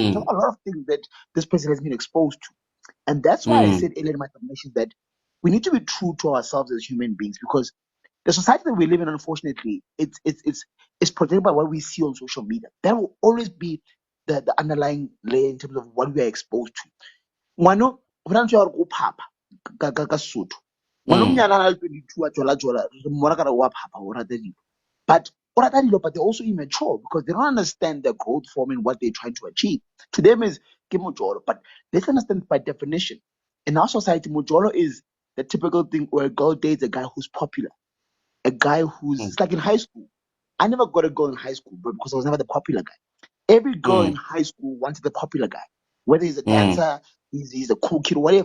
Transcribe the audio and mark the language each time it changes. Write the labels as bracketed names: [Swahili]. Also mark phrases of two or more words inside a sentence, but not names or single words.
[English] We talk about a lot of things that this person has been exposed to. And that's why I said earlier in my submission that we need to be true to ourselves as human beings because the society that we live in, unfortunately, it's protected by what we see on social media. That will always be the underlying layer in terms of what we are exposed to. [Southern Sotho] Ngwano, ho na ntho ya hore o phapha ka Sesotho. Ngwana o monyane a na le 22 a jola re mmona ka re o a phapha o rata dilo. But o rata dilo, [English] but they're also immature because they don't understand the growth form and what they're trying to achieve. To them is [Southern Sotho] ke mojolo, [English] but let's understand by definition. In our society, mojolo is the typical thing where a girl dates a guy who's popular, a guy who's it's like in high school. I never got a girl in high school, bro, because I was never the popular guy. Every girl in high school wanted the popular guy, whether he's a dancer, he's a cool kid, or whatever.